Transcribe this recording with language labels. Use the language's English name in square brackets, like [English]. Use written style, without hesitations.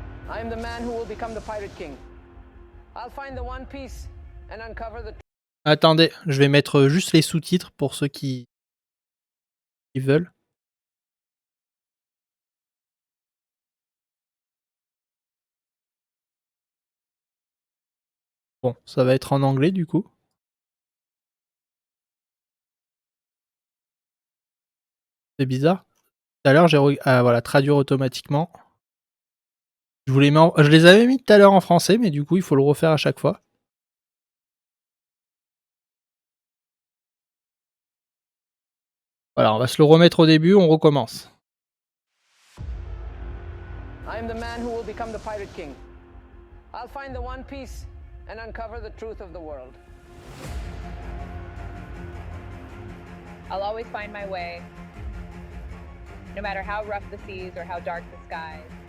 [English] I am the man who will become the Pirate King. I'll find the One Piece and uncover the... [French] Attendez, je vais mettre juste les sous-titres pour ceux qui veulent. Bon, ça va être en anglais du coup. C'est bizarre. Tout à l'heure, ah voilà, traduire automatiquement. Je les avais mis tout à l'heure en français, mais du coup, il faut le refaire à chaque fois. Voilà, on va se le remettre au début, on recommence. [English] I am the man who will become the Pirate King. I'll find the One Piece and uncover the truth of the world. I'll always find my way, no matter how rough the seas or how dark the skies.